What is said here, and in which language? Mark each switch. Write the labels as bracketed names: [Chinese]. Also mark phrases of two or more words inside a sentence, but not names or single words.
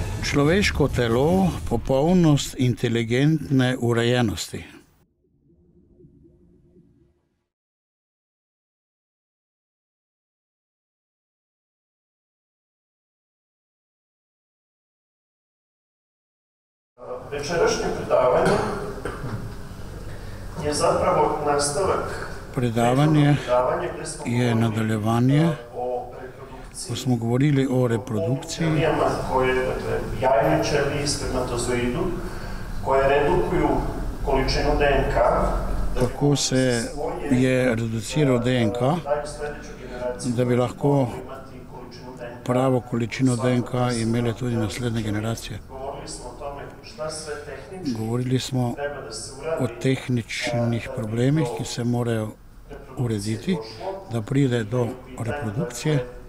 [Slovenian] Človeško telo, popolnost inteligentne urejenosti. [Serbian] Večerašnje predavanje je zapravo nastavak. [Slovenian] Predavanje je nadaljevanje, ko smo govorili o reprodukciji, [Serbian] jajne ćelije i spermatozoidu, koje redukuju količinu DNK. [Slovenian] Kako se je reduciral DNK, da bi lahko pravo količino DNK imele tudi naslednje generacije. Govorili smo o tehničnih problemih, ki se morajo urediti, da pride do reprodukcije.